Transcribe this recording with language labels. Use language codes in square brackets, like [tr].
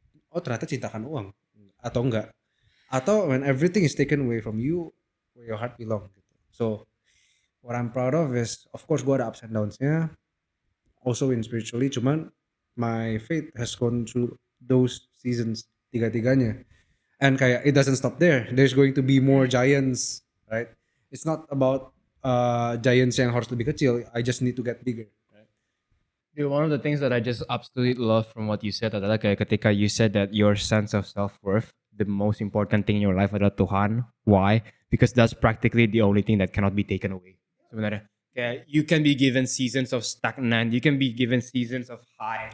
[id] Oh ternyata cintakan uang atau enggak, atau [en] when everything is taken away from you, where your heart belong. So what I'm proud of is, of course [id] gue ada [en] ups and downs-nya, also in spiritually, [id] cuman [en] my faith has gone through those seasons, [id] tiga-tiganya. [en] And [id] kayak [en] it doesn't stop there. There's going to be more giants, right? It's not about giants [id] yang harus lebih kecil. [en] I just need to get bigger. Right? Dude, one of the things that I just absolutely love from what you said [id] adalah kayak ketika [en] you said that your sense of self-worth, the most important thing in your life [id] adalah Tuhan. [en] Why? Because that's practically the only thing that cannot be taken away. [id] Sebenarnya. Kayak [en] you can be given seasons of stagnant, you can be given seasons of high.